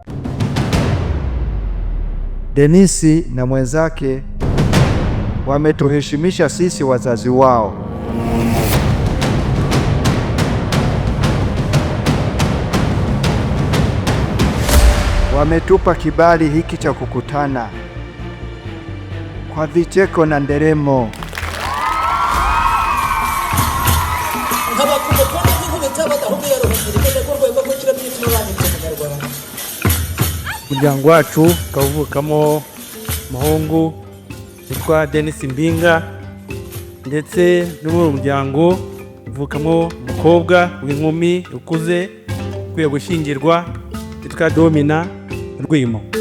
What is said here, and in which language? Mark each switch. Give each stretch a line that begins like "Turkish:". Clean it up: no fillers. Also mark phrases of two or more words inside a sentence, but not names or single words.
Swahili: Denisi na mwenzake wametuheshimisha sisi wazazi wao. Wametupa kibali hiki cha kukutana kwa vicheko na nderemo.
Kinyarwanda: Umuryango wacu ukavukamo umuhungu witwa Denisi Mbinga, ndetse n'uwo muryango uvukamo umukobwa w'inkumi ukuze ukwiye gushingirwa witwa Domina Rwimo.